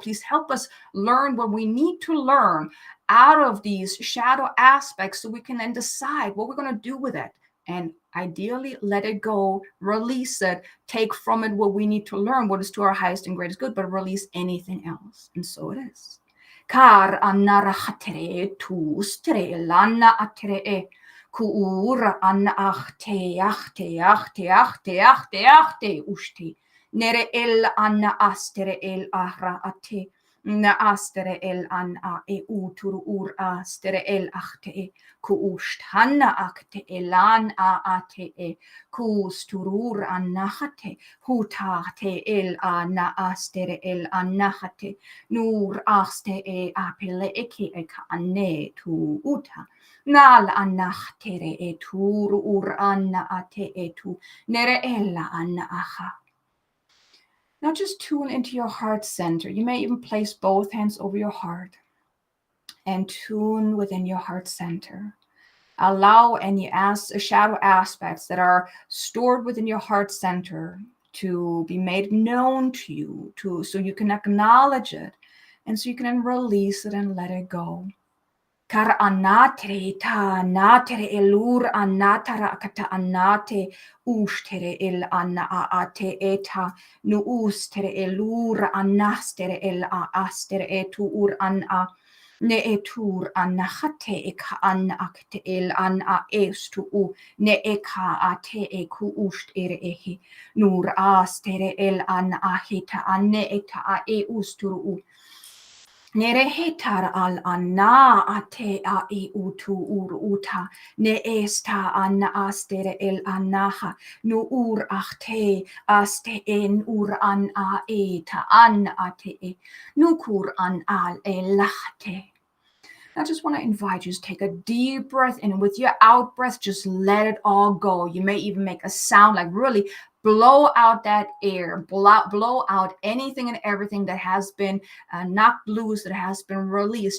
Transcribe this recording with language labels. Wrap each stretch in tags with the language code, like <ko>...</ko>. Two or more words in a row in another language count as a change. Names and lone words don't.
<en>Please help us learn what we need to learn out of these shadow aspects, so we can then decide what we're going to do with it. And ideally, let it go, release it, take from it what we need to learn, what is to our highest and greatest good, but release anything else. And so it is. Kar anna rahatere tu stere lana atere kuura anna achte achte achte achte achte achte ushti nere el anna astere el ahra ate na astere el an a e utur ur astere el achte ku usht hanna akte elan a ate e ku sturur annahate hutate el anna astere el annahate nur aste e apele eke e ka anne tu uta nal annahtere e tur ur anna ate e tu nere ella anna aha. Now just tune into your heart center. You may even place both hands over your heart and tune within your heart center. Allow any shadow aspects that are stored within your heart center to be made known to you, so you can acknowledge it, and so you can then release it and let it go. Kar anatre ta natere elur anatara kata anate ustere el anna ate eta nu ustere elur anastere el astere etu ur anna Ne etur an hate eka an akte el an a estu u ne eka a te e ku ust ere ehi nur astere el an ahita an ne eta a e usturu u nere hetar al anna ate a e utu ur uta ne esta an astere el anaha nu ur achte aste en ur an a eta an ate e nukur an al e lahte. I just want to invite you to take a deep breath in, and with your out breath, just let it all go. You may even make a sound, like really blow out that air, blow out anything and everything that has been knocked loose, that has been released.</en>